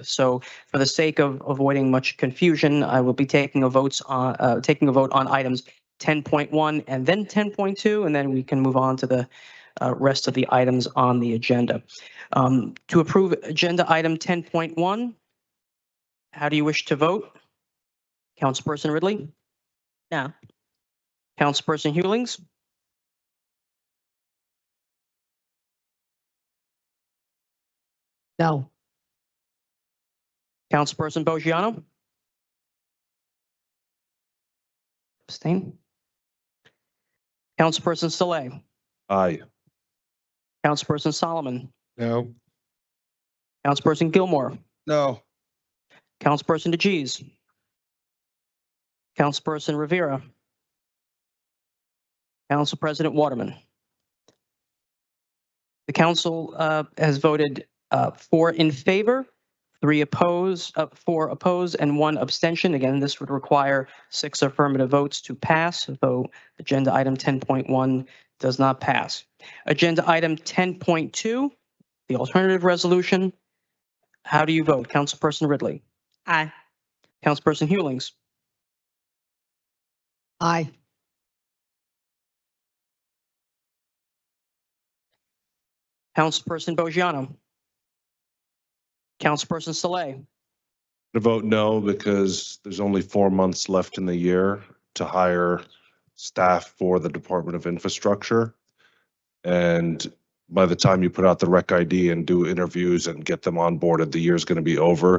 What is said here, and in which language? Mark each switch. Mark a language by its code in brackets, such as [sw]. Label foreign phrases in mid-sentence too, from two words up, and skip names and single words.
[en] So for the sake of avoiding much confusion, I will be taking a vote on items 10.1 and then 10.2, and then we can move on to the rest of the items on the agenda. To approve agenda item 10.1, how do you wish to vote? Councilperson Ridley? No. Councilperson Hewlings? No. Councilperson Bogiano? Abstain. Councilperson Saleh? Aye. Councilperson Solomon? No. Councilperson Gilmore? No. Councilperson DeGeez? Councilperson Rivera? Council President Waterman? The council has voted 4 in favor, 4 oppose, and 1 abstention. Again, this would require 6 affirmative votes to pass, though agenda item 10.1 does not pass. Agenda item 10.2, the alternative resolution. How do you vote? Councilperson Ridley? Aye. Councilperson Hewlings? Aye. Councilperson Bogiano? Councilperson Saleh? To vote no because there's only 4 months left in the year to hire staff for the Department of Infrastructure. And by the time you put out the rec ID and do interviews and get them onboarded, the year's going to be over.